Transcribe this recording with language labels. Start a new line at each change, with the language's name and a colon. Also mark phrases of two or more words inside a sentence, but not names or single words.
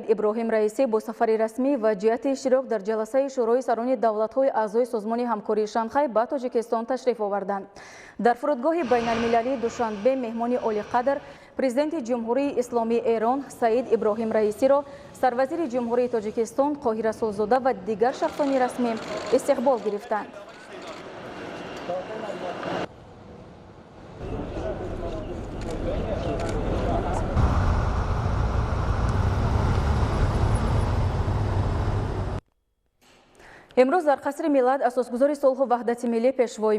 Tajik: Иброҳим Раисӣ бо сафари расмӣ ва ҷиҳати иштирок дар ҷаласаи Шӯрои сарони давлатҳои аъзои Созмони ҳамкории Шанхай ба Тоҷикистон ташриф оварданд. Дар фурудгоҳи байналмилалии Душанбе меҳмони олиқадр президенти ҷумҳурии исломии Эрон Саид Иброҳим Раисиро, сарвазири ҷумҳурии Тоҷикистон Қоҳира Сулзода ва дигар шахсони расмӣ истиқбол гирифтанд. Имрӯз дар Қасри Миллат Асосгузори сулҳу ваҳдати миллӣ Пешвои